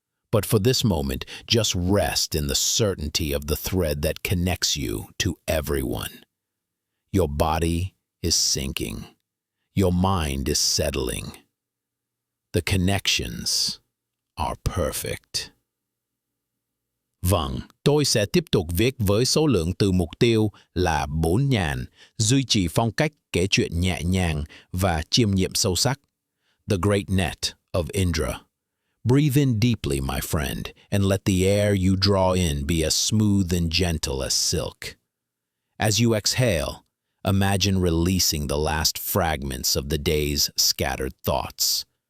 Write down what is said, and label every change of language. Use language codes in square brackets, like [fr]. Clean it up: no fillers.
[en] But for this moment, just rest in the certainty of the thread that connects you to everyone. Your body is sinking. Your mind is settling. The connections are perfect. [vi] Vâng, tôi sẽ tiếp tục viết với số lượng từ mục tiêu là 4.000, duy trì phong cách kể chuyện nhẹ nhàng và chiêm nghiệm sâu sắc. [en] The Great Net of Indra. Breathe in deeply, my friend, and let the air you draw in be as smooth and gentle as silk. As you exhale, imagine releasing the last fragments of the day's scattered thoughts.